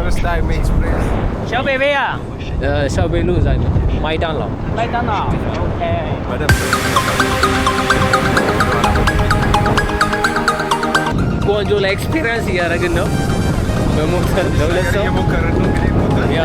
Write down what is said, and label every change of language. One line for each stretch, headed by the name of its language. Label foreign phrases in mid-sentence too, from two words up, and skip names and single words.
English: first time express
Chinese: 小北北啊，小北路在麦当劳。麦当劳，OK。
English: Madam
Amharic: ቆንጆ ላይ ኤክስፒሪየንስ እያደረግን ነው በሞተር ለሁለት ሰው እየሞከርን ነው እንግዲህ ሞተር ያ